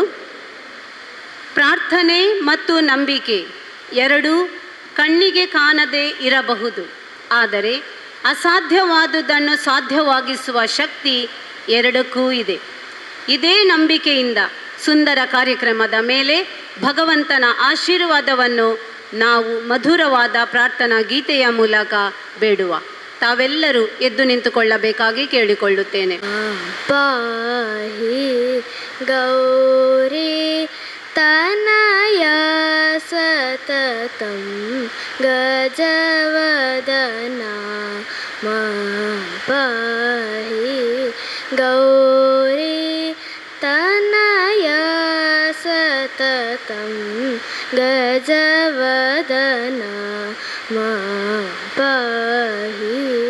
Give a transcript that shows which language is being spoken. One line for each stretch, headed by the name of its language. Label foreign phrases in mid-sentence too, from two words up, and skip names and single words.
Kannada: ಪ್ರಾರ್ಥನೆ ಮತ್ತು ನಂಬಿಕೆ ಎರಡೂ ಕಣ್ಣಿಗೆ ಕಾಣದೇ ಇರಬಹುದು, ಆದರೆ ಅಸಾಧ್ಯವಾದುದನ್ನು ಸಾಧ್ಯವಾಗಿಸುವ ಶಕ್ತಿ ಎರಡಕ್ಕೂ ಇದೆ. ಇದೇ ನಂಬಿಕೆಯಿಂದ ಸುಂದರ ಕಾರ್ಯಕ್ರಮದ ಮೇಲೆ ಭಗವಂತನ ಆಶೀರ್ವಾದವನ್ನು ನಾವು ಮಧುರವಾದ ಪ್ರಾರ್ಥನಾ ಗೀತೆಯ ಮೂಲಕ ಬೇಡುವ. ತಾವೆಲ್ಲರೂ ಎದ್ದು ನಿಂತುಕೊಳ್ಳಬೇಕಾಗಿ ಕೇಳಿಕೊಳ್ಳುತ್ತೇನೆ.
Sanskrit: ಪಾಹಿ ಗೌರಿ ತನಯ ಸತತಂ ಗಜವದನ ಪಾಹಿ ಗೌರಿ ತನಯ ಸತತಂ ಗಜವದನ ಪಾಹಿ